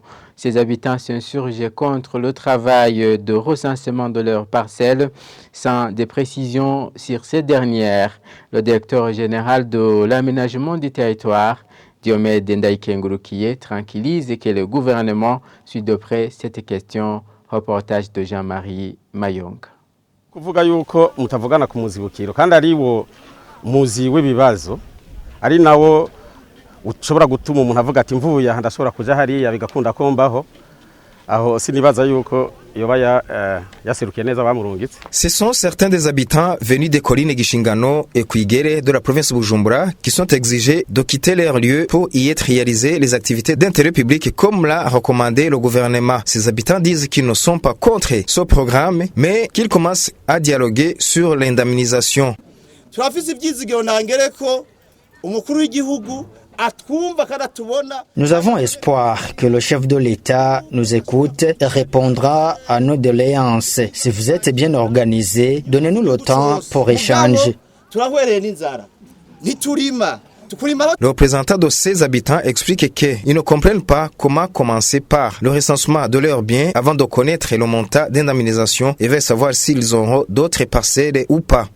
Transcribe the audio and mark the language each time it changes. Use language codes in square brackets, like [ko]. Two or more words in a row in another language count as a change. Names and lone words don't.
[fr] Ces habitants s'insurgent contre le travail de recensement de leurs parcelles sans des précisions sur ces dernières. Le directeur général de l'aménagement du territoire, Diomede Ndaïkengurukiye, tranquillise que le gouvernement suit de près cette question. Reportage de Jean-Marie Mayong. [rn] Kuvuga yuko mutavugana ku muzibukiro kandi ari wo muzi w'ibibazo ari nawo ushobora gutuma umuntu avuga ati mvuye aha ndashobora kuja hariya bigakunda kombaho aho sinibaza yuko yoba yaserukiye neza bamurungitse. [fr] Ce sont certains des habitants venus des collines Gishingano et Kwigere de la province de Bujumbura qui sont exigés de quitter leur lieu pour y être réalisées les activités d'intérêt public comme l'a recommandé le gouvernement. Ces habitants disent qu'ils ne sont pas contre ce programme mais qu'ils commencent à dialoguer sur l'indemnisation. [rn] Turafise ivyizigiro ntangereko umukuru w'igihugu. [fr] Nous avons espoir que le chef de l'État nous écoute et répondra à nos doléances. Si vous êtes bien organisé, donnez-nous le temps pour échanger. Le représentant de ces habitants explique qu'ils ne comprennent pas comment commencer par le recensement de leurs biens avant de connaître le montant d'indemnisation et veulent savoir s'ils auront d'autres parcelles ou pas.